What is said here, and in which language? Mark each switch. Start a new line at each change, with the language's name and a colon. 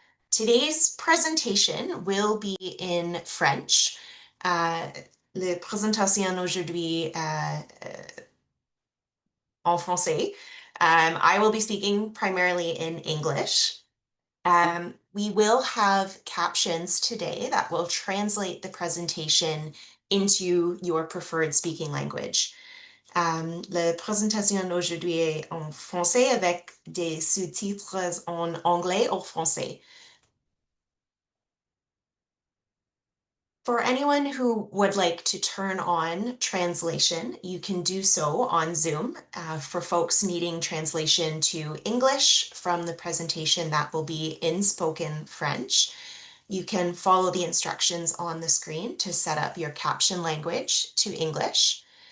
English: Today's presentation will be in French.
French: La présentation aujourd'hui en français.
English: I will be speaking primarily in English. We will have captions today that will translate the presentation into your preferred speaking language.
French: La présentation aujourd'hui est en français avec des sous-titres en anglais ou français.
English: For anyone who would like to turn on translation, you can do so on Zoom. For folks needing translation to English from the presentation, that will be in spoken French. You can follow the instructions on the screen to set up your caption language to English.